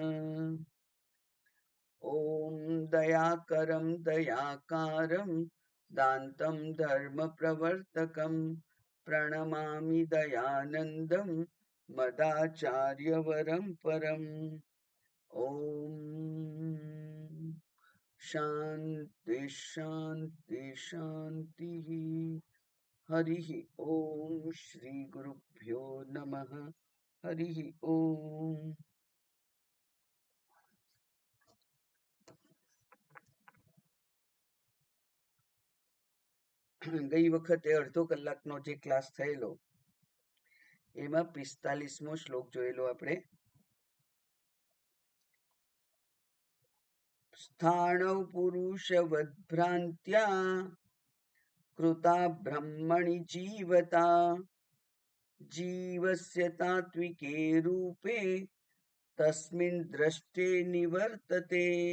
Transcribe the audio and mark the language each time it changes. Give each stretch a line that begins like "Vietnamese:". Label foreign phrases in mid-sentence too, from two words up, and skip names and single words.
Sanskrit: ॐ दयाकरं दयाकारं दान्तं धर्मप्रवर्तकं प्रणमामि दयानन्दं मदाचार्यवरं परम्। ॐ शान्ति शान्ति शान्तिः। हरिः ॐ श्री गुरुभ्यो नमः। हरिः ॐ।
Gujarati: ગઈ વખતે અડધો કલાકનો જે ક્લાસ થયેલો એમાં 45મો શ્લોક જોયેલો આપણે.
Sanskrit: સ્થાણૌ પુરુષવદ્ભ્રાન્ત્યા કૃતા બ્રહ્મણિ જીવતા જીવસ્ય તાત્વિકે રૂપે તસ્મિન દ્રષ્ટે નિવર્તતે.